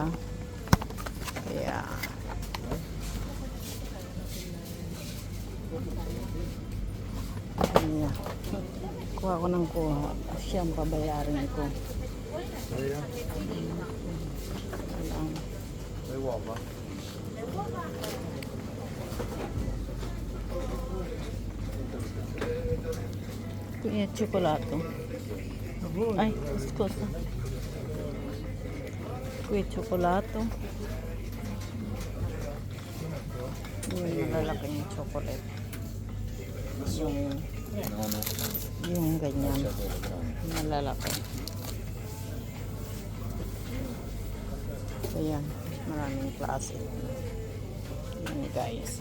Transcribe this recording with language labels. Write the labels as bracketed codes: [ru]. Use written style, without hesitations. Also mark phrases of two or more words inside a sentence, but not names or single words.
[tl] Kaya. Ayan. Kuha ko ng kuha. Siyang pabayarin ko. May uova. [it] Qui è cioccolato. Ay, scusa. Qui è cioccolato. [tl] Yung malalaki yung chocolate. Yung ganyan. Malalaki. Ayan. Maraming klase. Ayan guys.